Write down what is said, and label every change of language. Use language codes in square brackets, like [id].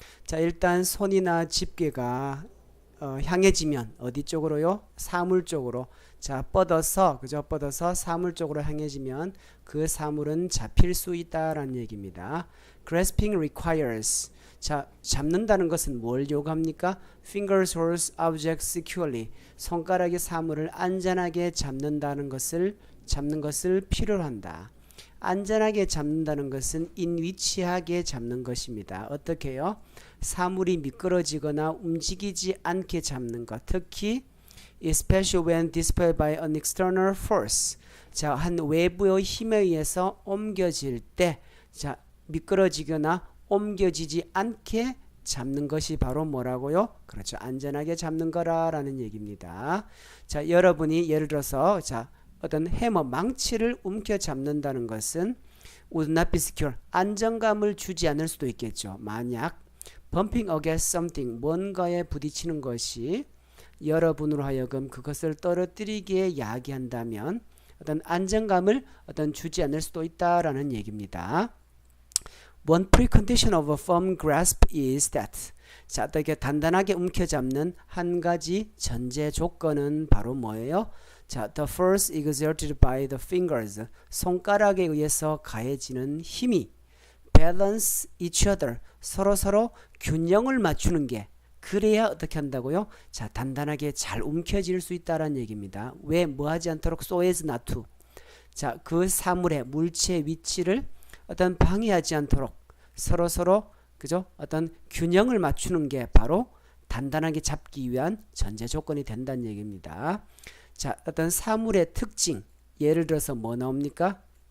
[ko] 자, 일단 손이나 집게가 향해지면 어디 쪽으로요? 사물 쪽으로. 자, 뻗어서 그죠? 뻗어서 사물 쪽으로 향해지면 그 사물은 잡힐 수 있다라는 얘기입니다. [en] Grasping requires. [ko] 자, 잡는다는 것은 뭘 요구합니까? [en] Fingers hold objects securely. [ko] 손가락이 사물을 안전하게 잡는 것을 필요로 한다. 안전하게 잡는다는 것은 인위치하게 잡는 것입니다. 어떻게요? 사물이 미끄러지거나 움직이지 않게 잡는 것. 특히 [en] especially when displayed by an external force. [ko] 자, 한 외부의 힘에 의해서 옮겨질 때, 자, 미끄러지거나 옮겨지지 않게 잡는 것이 바로 뭐라고요? 그렇죠. 안전하게 잡는 거라는 얘기입니다. 자, 여러분이 예를 들어서 자, 어떤 해머, 망치를 움켜 잡는다는 것은 [en] would not be secure. [ko] 안정감을 주지 않을 수도 있겠죠. 만약 [en] bumping against something, [ko] 뭔가에 부딪히는 것이 여러분으로 하여금 그것을 떨어뜨리게 야기한다면 어떤 안정감을 주지 않을 수도 있다라는 얘기입니다. [en] One precondition of a firm grasp is that. [ko] 자, 어떻게 단단하게 움켜잡는 한 가지 전제 조건은 바로 뭐예요? [en] 자, the force exerted by the fingers. [ko] 손가락에 의해서 가해지는 힘이 [en] balance each other. [ko] 서로 균형을 맞추는 게 그래야 어떻게 한다고요? 자, 단단하게 잘 움켜질 수 있다는 얘기입니다. 왜 뭐하지 않도록 [en] so as not to. [ko] 자, 그 사물의 물체 위치를 방해하지 않도록 서로 그죠? 어떤 균형을 맞추는 게 바로 단단하게 잡기 위한 전제 조건이 된다는 얘기입니다. 자, 어떤 사물의 특징, 예를 들어서 뭐 나옵니까?